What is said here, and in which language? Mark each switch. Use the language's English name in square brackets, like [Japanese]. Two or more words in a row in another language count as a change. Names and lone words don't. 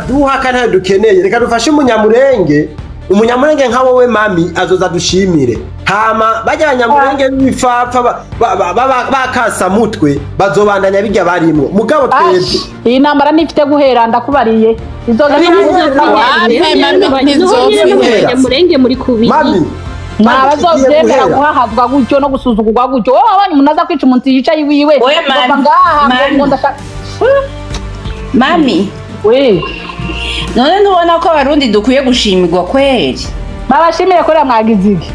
[Rundi] duha kandi ntayo dukeneye reka dufashe umunyamurenge nka wowe mami azoza dushimire hama bajya abanyamurenge b'ibipfapfa bakasamutwe bazobandanya bijya barimwo mugabo twebwe iyi ntambara nifite guhera ndakubariye izoza abanyamurenge muri kubiri. mami ntabazovyemera guhahazwa gutyo no gusuzugurwa gutyo wowe wabonye umuntu aza kwica umuntu yicaye iwiwe Oya, mami, bava ngaha mami. ngo ndashaka mami we none ntubona ko abarundi dukwiye gushimirwa kweri babashimire ko mwagize iki